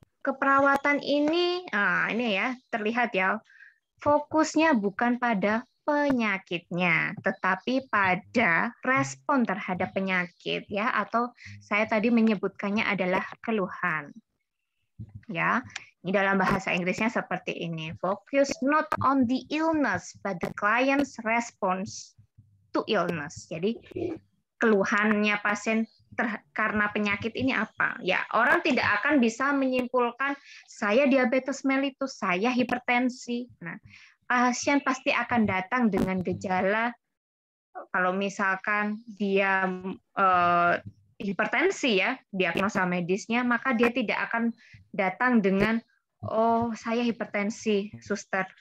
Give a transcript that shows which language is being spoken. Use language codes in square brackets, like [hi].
[id] Keperawatan ini ya terlihat ya. Fokusnya bukan pada penyakitnya, tetapi pada respon terhadap penyakit ya, atau saya tadi menyebutkannya adalah keluhan. Ya, ini dalam bahasa Inggrisnya seperti ini. [en] Focus not on the illness, but the client's response to illness. [id] Jadi keluhannya pasien karena penyakit ini apa? Ya, orang tidak akan bisa menyimpulkan saya diabetes mellitus, saya hipertensi. Nah, pasien pasti akan datang dengan gejala. Kalau misalkan dia hipertensi ya, diagnosa medisnya, maka dia tidak akan datang dengan oh saya hipertensi, suster.